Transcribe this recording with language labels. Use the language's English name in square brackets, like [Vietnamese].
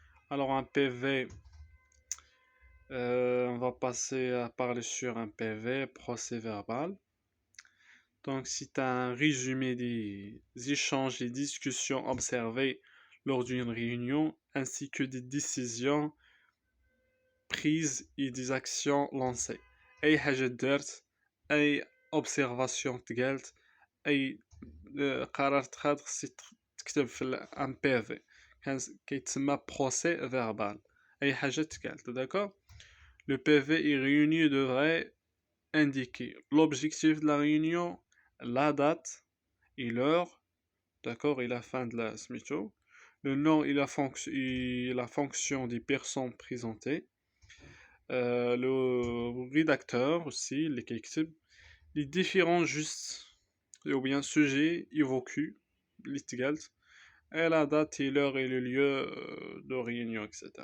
[French] Alors un PV, on va passer à parler sur un PV, procès verbal. Donc c'est un résumé des échanges et discussions observées lors d'une réunion, ainsi que des décisions prises et des actions lancées. [Arabic] أي حاجة دارت، أي observation تقالت، أي قرار تخاد خصك تكتب في ان بي في، كيتسمى procès verbal. أي حاجة تقالت، d'accord. [French] Le PV est réuni devrait indiquer l'objectif de la réunion, la date et l'heure, d'accord, et la fin de la smitho, le nom et la fonction des personnes présentées, le rédacteur aussi, les différents justes ou bien sujets évoqués, et la date et l'heure et le lieu de réunion, etc.